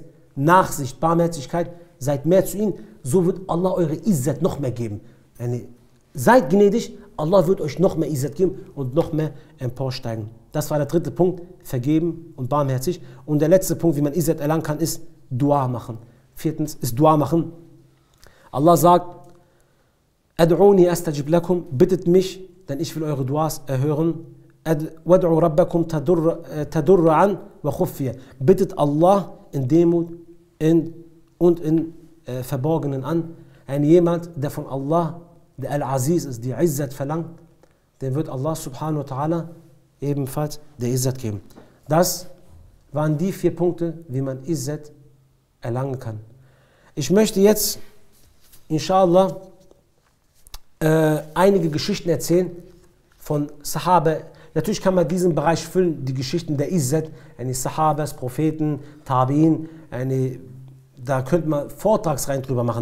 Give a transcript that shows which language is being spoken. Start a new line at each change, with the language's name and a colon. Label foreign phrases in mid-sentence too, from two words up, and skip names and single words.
German: Nachsicht, Barmherzigkeit, seid mehr zu ihnen. So wird Allah eure Izzat noch mehr geben. Seid gnädig, Allah wird euch noch mehr Izzat geben und noch mehr emporsteigen. Das war der 3. Punkt, vergeben und barmherzig. Und der letzte Punkt, wie man Izzat erlangen kann, ist Dua machen. 4. ist Dua machen. Allah sagt,
Arabic: ادعوني أستجب لكم,
German: bittet mich, denn ich will eure Duas erhören.
Arabic: ادعوا ربكم تضرعا وخفية.
German: Bittet Allah in Demut und in Verborgenen an. Jemand, der von Allah, der Al-Aziz ist, die Izzat verlangt, dem wird Allah
Arabic: سبحانه وتعالى
German: ebenfalls der Izzat geben. Das waren die 4 Punkte, wie man Izzat erlangen kann. Ich möchte jetzt, inshallah, einige Geschichten erzählen von Sahaba. Natürlich kann man diesen Bereich füllen, die Geschichten der Izzat, Sahabas, Propheten, Tabi'in, da könnte man Vortragsreihen drüber machen.